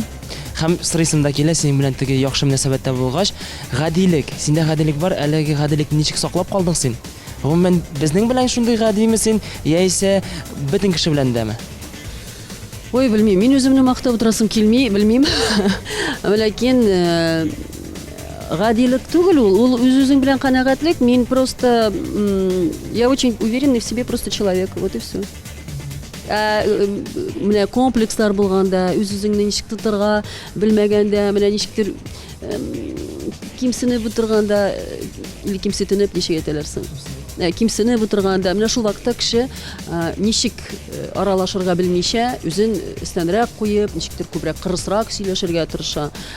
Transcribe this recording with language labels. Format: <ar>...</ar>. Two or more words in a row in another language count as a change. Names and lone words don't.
<tt>Һәм сырыйсым да килә, синең белән теге яхшы мөнәсәбәттә булгач, гадилек, синдә гадилек бар, әлеге гадилекне ничек саклап калдың син? Гомумән безнең белән шундый гадиме син, яисә бөтен кеше белән дәме? Ой, белмим, мин үземне мактап утырасым килми, белмим. Ләкин гадилек түгел ул үз-үзең белән канәгатьлек.</tt> <ru>Мин просто я очень уверенный в себе просто человек. Вот и все.</ru> <tt>Менә комплекслар булганда, үз-үзеңне ничек тотырга белмәгәндә, менә ничектер кимсенеп утырганда, или кимсетенеп ничек әйтәләр соң? Кимсенеп утырганда, менә шул вакытта кеше ничек аралашырга белмичә, үзен өстәнрәк куеп, ничектер күбрәк кырысрак сөйләшергә тырыша.</tt>